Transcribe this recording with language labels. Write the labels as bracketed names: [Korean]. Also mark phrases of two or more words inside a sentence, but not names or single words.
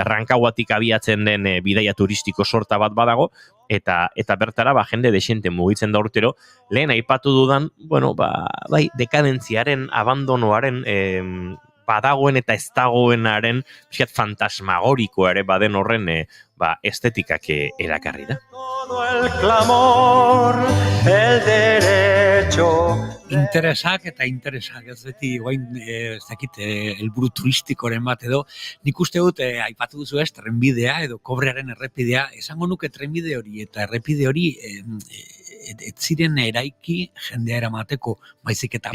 [Basque] Rancagauatik abiatzen den bidaia turistiko sorta bat badago, eta bertara jende desente mugitzen da urtero, lehen aipatu dudan, dekadentziaren, abandonoaren, badagoen eta ez dagoenaren fantasmagorikoa ere baden horren estetikak erakarri da. [Spanish] Todo el clamor, el derecho. [Basque] Interesak, ez beti, ez dakit, helburu turistikoren bat edo, nik uste dut, aipatu duzu ez, trenbidea edo kobrearen errepidea, esango nuke trenbide hori eta errepide hori, ez ziren eraiki jendea eramateko, baizik eta